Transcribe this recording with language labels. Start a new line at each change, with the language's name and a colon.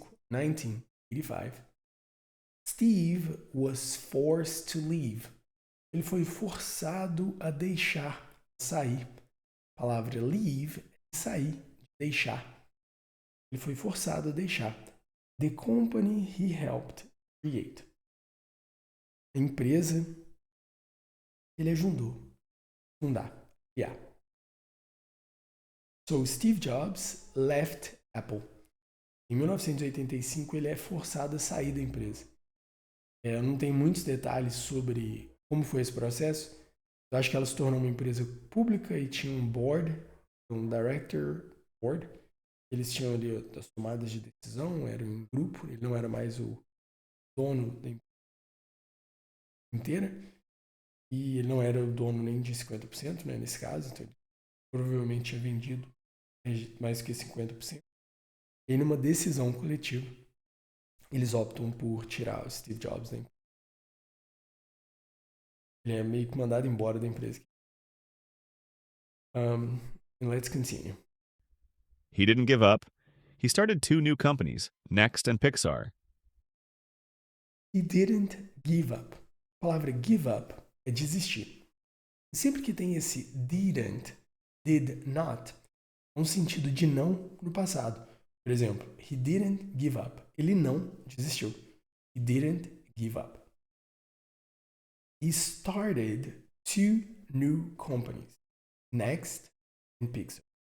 English: 1985, Steve was forced to leave.
Portuguese: Ele foi forçado a deixar, sair. A palavra leave é sair, deixar. Ele foi forçado a deixar.
English: The company he helped create.
Portuguese: A empresa que ele ajudou a fundar, criar.
English: So, Steve Jobs left Apple.
Portuguese: Em 1985, ele é forçado a sair da empresa. Não tem muitos detalhes sobre como foi esse processo. Eu acho que ela se tornou uma empresa pública e tinha um board, um director board. Eles tinham ali as tomadas de decisão, eram em grupo, ele não era mais o dono da empresa inteira. E ele não era o dono nem de 50%, né, nesse caso. Então ele provavelmente tinha vendido mais do que 50%. E numa decisão coletiva, eles optam por tirar o Steve Jobs da empresa. Ele é meio que mandado embora da empresa.
English: And let's continue. He didn't give up. He started two new companies, Next and Pixar. He didn't give up.
Portuguese: A palavra give up é desistir. Sempre que tem esse didn't, did not, é um sentido de não no passado. Por exemplo,
English: he didn't give up.
Portuguese: Ele não desistiu.
English: He didn't give up. He started two new companies, Next and Pixar.